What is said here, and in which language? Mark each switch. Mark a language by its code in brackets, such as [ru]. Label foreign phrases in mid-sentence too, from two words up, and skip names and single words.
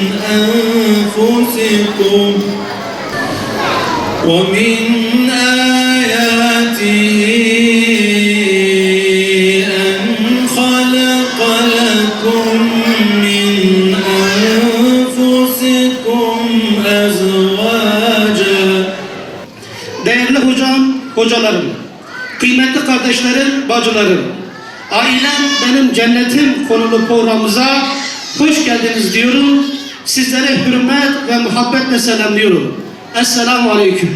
[ar] أنفسكم ومن آياته أن خلق لكم من أنفسكم أزواجا. [tr] Değerli hocam, hocalarım, kıymetli kardeşlerim, bacılarım, ailem benim cennetim konulu programımıza hoş geldiniz diyorum. Sizlere hürmet ve muhabbetle selamlıyorum. Esselamu Aleyküm.